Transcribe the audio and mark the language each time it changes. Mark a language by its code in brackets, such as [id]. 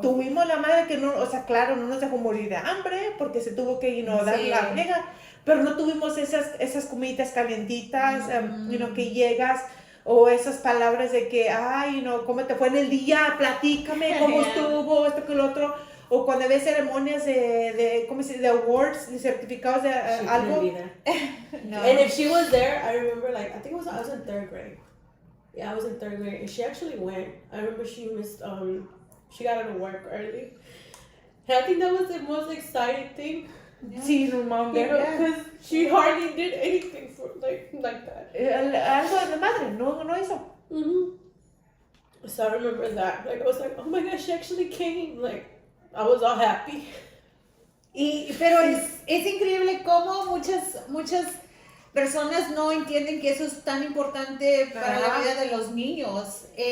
[es] Tuvimos la madre que no, o sea, claro, no nos dejó morir de hambre porque se tuvo que dar la friega, pero no tuvimos esas comiditas calientitas, que llegas. O esas palabras de que, ay, no, ¿cómo te fue en el día? Platícame cómo estuvo, esto que lo otro. O cuando ves ceremonias ¿cómo se dice? De awards, de certificados de algo. No. [en] And if she was there, I remember, like, I think I was in 3rd grade. Yeah, I was in 3rd grade. And she actually went. I remember she missed, she got out of work early. And I think that was the most exciting thing. [es] Yeah. Sí, no mames. [en] Because she hardly did anything for like that. [es] Algo de madre, no hizo. [en] So I remember that. Like I was like, oh my gosh, she actually came. Like I was all happy. [es] Pero es increíble cómo muchas personas no entienden que eso es tan importante para la vida de los niños.